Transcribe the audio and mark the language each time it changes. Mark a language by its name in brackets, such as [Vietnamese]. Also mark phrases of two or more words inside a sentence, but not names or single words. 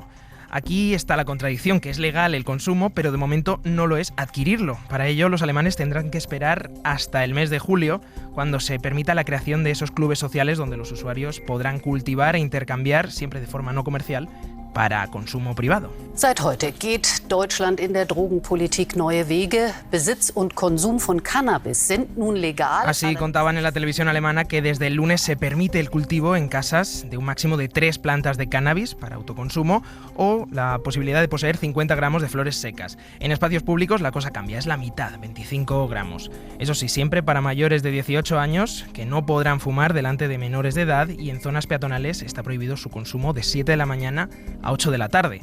[Spanish] Aquí está la contradicción, que es legal el consumo, pero de momento no lo es adquirirlo. Para ello, los alemanes tendrán que esperar hasta el mes de julio, cuando se permita la creación de esos clubes sociales donde los usuarios podrán cultivar e intercambiar, siempre de forma no comercial, para consumo privado. [German] Seit heute geht Deutschland in der Drogenpolitik neue Wege. Besitz und Konsum von Cannabis sind nun legal. [Spanish] Así contaban en la televisión alemana que desde el lunes se permite el cultivo en casas de un máximo de 3 plantas de cannabis para autoconsumo o la posibilidad de poseer 50 gramos de flores secas. En espacios públicos la cosa cambia, es la mitad, 25 gramos. Eso sí, siempre para mayores de 18 años que no podrán fumar delante de menores de edad, y en zonas peatonales está prohibido su consumo de 7 de la mañana a 8 de la tarde.